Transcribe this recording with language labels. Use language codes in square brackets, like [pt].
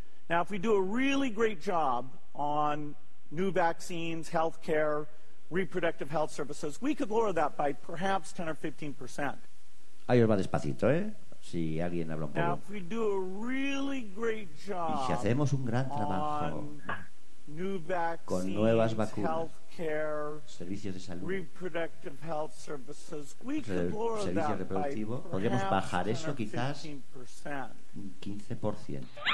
[es] Now if we do a really great job on new vaccines, healthcare, reproductive health services, we could lower that by perhaps 10 or 15%. Ahí os va despacito, Si alguien habla un poco. [en] Now, if we do a really great job. [es] Y si hacemos un gran trabajo con nuevas vacunas, servicios de salud, [en] reproductive health services, we could lower that [es] servicios reproductivos, [en] by [es] podríamos bajar eso quizás un 15%.